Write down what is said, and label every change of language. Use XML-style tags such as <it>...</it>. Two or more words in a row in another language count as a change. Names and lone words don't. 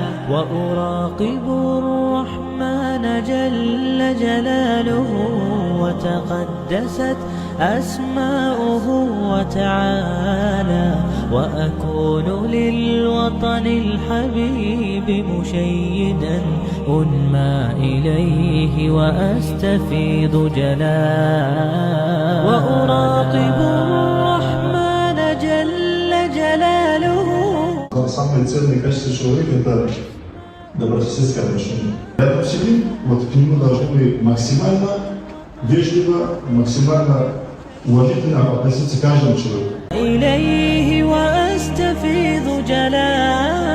<ar>وأراقب الرحمن جل جلاله، وتقدست أسماؤه وتعالى، وأكون للوطن الحبيب مشيدا أنمى إليه وأستفيض جلالا. وأراقب الرحمن جل جلاله.</ar> <ru>Самое ценное качество человека – это добрососедское отношение. Рядом сидим, вот к нему должны мы максимально вежливо, максимально уважительно относиться к каждому человеку.</ru> <ar>إليه وأستفيض جلالا.</ar>